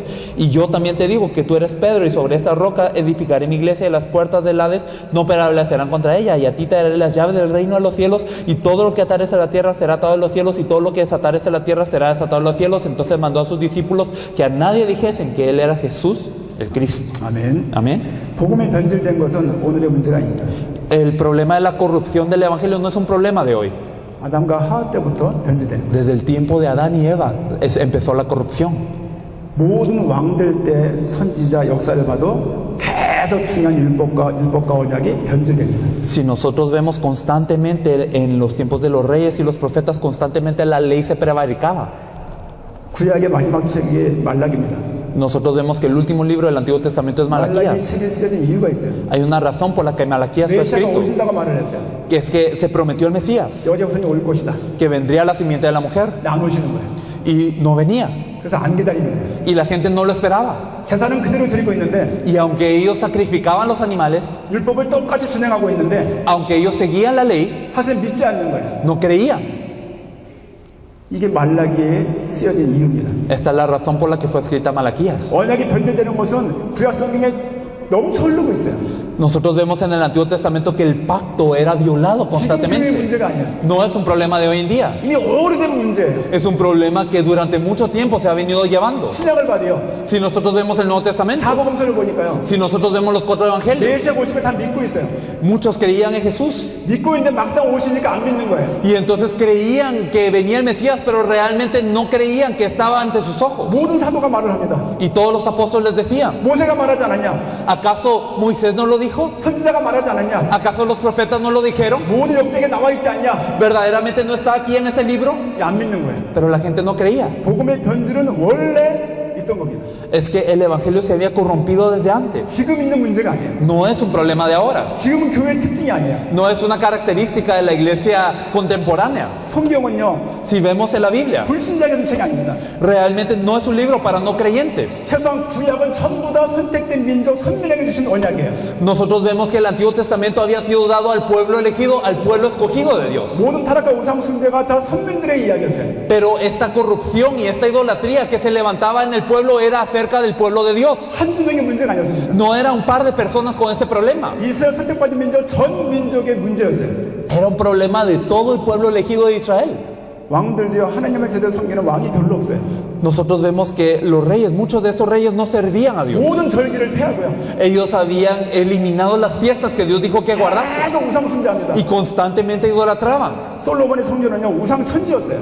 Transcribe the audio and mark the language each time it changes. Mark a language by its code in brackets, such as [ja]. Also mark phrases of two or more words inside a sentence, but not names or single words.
[es] Y yo también te digo que tú eres Pedro, y sobre esta roca edificaré mi iglesia, y las puertas del Hades no prevalecerán contra ella. Y a ti te daré las llaves del reino de los cielos, y todo lo que atares en la tierra será atado en los cielos, y todo lo que desatares en la tierra será desatado en los cielos. Entonces mandó a sus discípulos que a nadie dijesen que él era Jesús, el Cristo. [ko] 아멘. [es] Amén. [ko] 복음이 변질된 것은 오늘의 문제가 아닙니다. [es] El problema de la corrupción del evangelio no es un problema de hoy. [ko] 아담과 하와 때부터 변질된 거예요. [es] Desde el tiempo de Adán y Eva empezó la corrupción. [ko] 모든 왕들 때 선지자 역사를 봐도 계속 중요한 율법과 언약이 변질됩니다. [es] Si nosotros vemos constantemente en los tiempos de los reyes y los profetas, constantemente la ley se prevaricaba. [ko] 구약의 마지막 책이 말라기입니다. [es] Nosotros vemos que el último libro del Antiguo Testamento es [ko] 말라기 [es] Malaquías. [ko] 책이 쓰여진 이유가 있어요. [es] Hay una razón por la que Malaquías fue [ko] 메시아가 [es] escrito, [ko] 오신다고 말을 했어요. [es] que es que se prometió el Mesías, [ko] 여자 후손이 올 것이다. [es] que vendría la simiente de la mujer, [ko] 안 오시는 거예요. [es] y no venía. [ko] 그래서 안 기다리는 거예요. [es] y la gente no lo esperaba. [ko] 제사는 그대로 드리고 있는데 [es] Y aunque ellos sacrificaban los animales, [ko] 율법을 똑같이 준행하고 있는데 [es] aunque ellos seguían la ley, [ko] 사실 믿지 않는 거예요. [es] no creían. [ko] 이게 말라기에 쓰여진 이유입니다. [es] Esta es la razón por la que fue escrita Malaquías. [ko] 언약이 변질되는 것은 구약 성경에 넘쳐 흐르고 있어요. [es] Nosotros vemos en el Antiguo Testamento que el pacto era violado [ko] 지금 교회 [es] constantemente. [ko] 문제가 아니에요. [es] No es un problema de hoy en día. [ko] 이미 오래된 문제예요. [es] Es un problema que durante mucho tiempo se ha venido llevando. [ko] 신약을 봐도요. [es] Si nosotros vemos el Nuevo Testamento, [ko] 사복음서를 보니까요. [es] si nosotros vemos los 4 evangelios, [ko] 메시아 오시면 다 믿고 있어요. [es] muchos creían en Jesús. [ko] 믿고 있는데 막상 오시니까 안 믿는 거예요. [es] Y entonces creían que venía el Mesías, pero realmente no creían que estaba ante sus ojos. [ko] 모든 사도가 말을 합니다. [es] Y todos los apóstoles decían, [ko] 모세가 말하지 않았냐? [es] ¿acaso Moisés no lo dijo? [ko] 선지자가 말하지 않았냐? [es] ¿Acaso los profetas no lo dijeron? [ko] 모든 역대기에 나와 있지 않냐? [es] ¿Verdaderamente no está aquí en ese libro? [ko] 안 믿는 거예요. [es] Pero la gente no creía. [ko] 복음의 변질은 원래 있던 겁니다. [es] Es que el evangelio se había corrompido desde antes. [ko] 지금 있는 문제가 아니에요. [es] No es un problema de ahora. [ko] 지금은 교회의 특징이 아니에요. [es] No es una característica de la iglesia contemporánea. [ko] 성경은요, [es] Si vemos en la Biblia, [ko] 불신자의 책이 아닙니다. [es] realmente no es un libro para no creyentes. [ko] 세상 구약은 전부 다 선택된 민족 선민에게 주신 언약이에요. [es] Nosotros vemos que el Antiguo Testamento había sido dado al pueblo elegido, al pueblo escogido de Dios. [ko] 모든 타락과 우상 숭배가 다 선민들의 이야기였어요. [es] Pero esta corrupción y esta idolatría que se levantaba en el pueblo era acerca del pueblo de Dios. [ko] 한두 명의 문제가 아니었습니다. [es] No era un par de personas con ese problema. [ko] 이스라엘 선택받은 민족 전 민족의 문제였어요. [es] Era un problema de todo el pueblo elegido de Israel. [ko] 왕들도요, 하나님을 제대로 섬기는 왕이 별로 없어요. [es] Nosotros vemos que los reyes, muchos de esos reyes no servían a Dios. [ko] 모든 절기를 폐하고요. [es] Ellos habían eliminado las fiestas que Dios dijo que guardase [ko] 계속 우상 숭배합니다. [es] y constantemente idolatraban. [ko] 솔로몬의 성전은요, 우상 천지였어요.